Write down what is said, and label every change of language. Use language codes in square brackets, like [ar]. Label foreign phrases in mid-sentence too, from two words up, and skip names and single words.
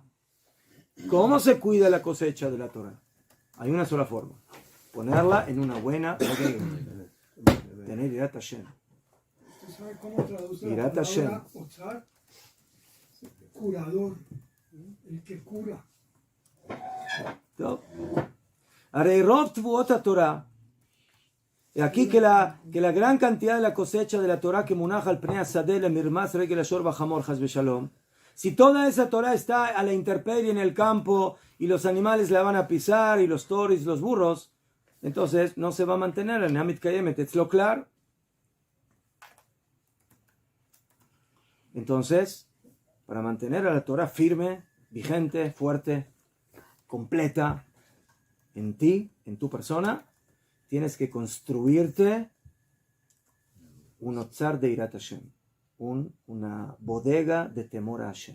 [es] ¿Cómo se cuida la cosecha de la Torah? Hay una sola forma. Ponerla en una buena bodega. Tener [he] יראת השם. [es] ¿Usted sabe cómo traduce Irat la Hashem. palabra Otzar? Curador, el que cura. [he] טוב. הרי רוב תבואות התורה, [es] y aquí que la gran cantidad de la cosecha de la Torah que [he] מונחה על פני השדה למרמס רגל השור בחמור חס ושלום, [es] si toda esa Torah está a la intemperie en el campo y los animales la van a pisar y los toros y los burros, entonces no se va a mantener en [he] אמת קיימת, [es] es lo claro. Entonces, para mantener a la Torah firme, vigente, fuerte, completa en ti, en tu persona, tienes que construirte un otzar de [he] יראת השם, [es] una bodega de temor a Hashem.